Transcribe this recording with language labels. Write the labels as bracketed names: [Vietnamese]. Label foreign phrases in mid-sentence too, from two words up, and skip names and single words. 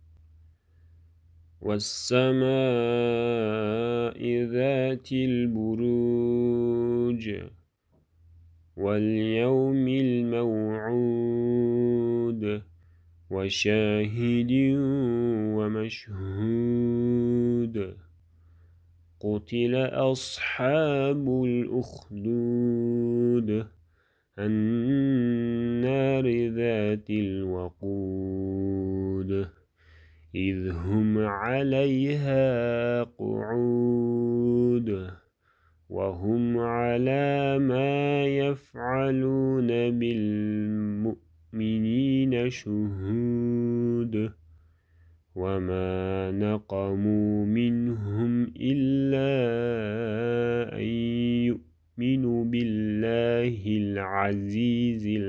[Arabic] والسماء ذات البروج. واليوم الموعود. وشاهد ومشهود. قتل أصحاب الأخدود النار ذات الوقود إذ هم عليها قعود وهم على ما يفعلون بالمؤمنين شهود وما نقموا منهم إلا أن يؤمنوا بالله العزيز